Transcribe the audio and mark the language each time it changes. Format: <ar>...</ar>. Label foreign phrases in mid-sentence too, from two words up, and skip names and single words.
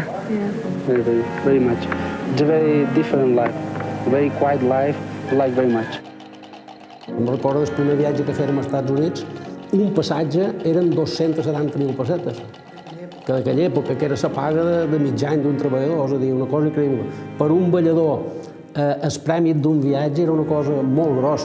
<en>Yeah. Very much. It's a very different life, very quiet life. I like very much.</en> <ca>Em recordo del primer viatge que fèiem als Estats Units, un passatge eren 270.000 pessetes. Que d'aquella època, que era la paga de mig any d'un treballador, és a dir, una cosa increïble. Per un ballador, el premi d'un viatge era una cosa molt grossa.</ca>